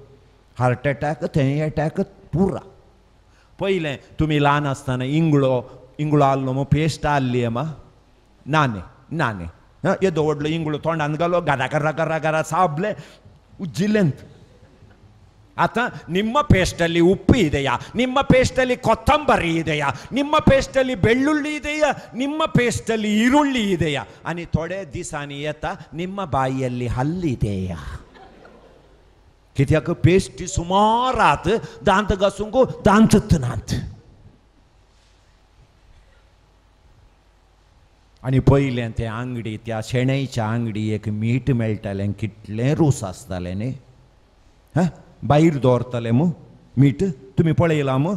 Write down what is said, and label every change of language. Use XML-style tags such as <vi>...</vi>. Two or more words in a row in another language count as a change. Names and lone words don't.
<kok>हार्ट अटॅक तें अटॅक पुरा. पयलें तुमी ल्हान आसतना इंगळो आहलो मग पेस्ट आहली मा नाने येदो व्हडलो इंगळो तोंडान घालो घरा घरा घरा घरा साबले उज्जिल्लेंत.</kok> <kn>आतां ನಿಮ್ಮ ಪೇಸ್ಟಲ್ಲಿ ಉಪ್ಪು ಇದೆಯಾ, ನಿಮ್ಮ ಪೇಸ್ಟಲ್ಲಿ ಕೊತ್ತಂಬರಿ ಇದೆಯಾ, ನಿಮ್ಮ ಪೇಸ್ಟಲ್ಲಿ ಬೆಳ್ಳುಳ್ಳಿ ಇದೆಯಾ, ನಿಮ್ಮ ಪೇಸ್ಟಲ್ಲಿ ಈರುಳ್ಳಿ ಇದೆಯಾ,</kn> <kok>आणि थोडे दिसांनी येता</kok> <kn>ನಿಮ್ಮ ಬಾಯಿಯಲ್ಲಿ ಹಲ್ಲಿದೆಯಾ.</kn> <kok>कित्याक पेस्ट सुमारात दांत घासूंक दांतच नात. आनी पयलें ते आंगडी त्या शेणैच्या आंगडी एक मीठ मेळटालें, कितलें रूस आसतालें न्ही. भायर दवरताले मू मीठ, तुमी पळयलां मू.</kok>